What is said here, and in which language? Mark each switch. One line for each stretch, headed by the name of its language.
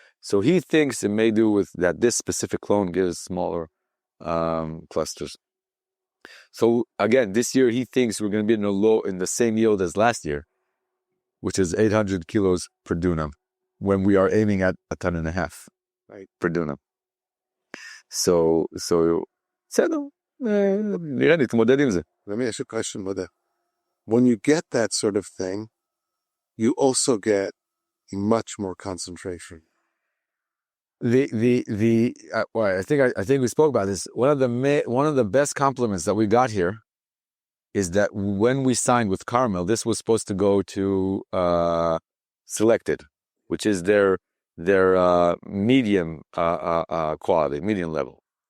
English: So he thinks it may do with that this specific clone gives smaller clusters. So again, this year he thinks we're going to be in the same yield as last year, which is 800 kilos per dunam, when we are aiming at 1.5 tons per dunam.
Hebrew: So בסדר, נראה, נתמודד עם זה.
English: Let me ask you a question, Mother. When you get that sort of thing, you also get much more concentration. I think we spoke about this. One of the best compliments that we got here is that when we signed with Carmel, this was supposed to go to Selected, which is their medium quality, medium level.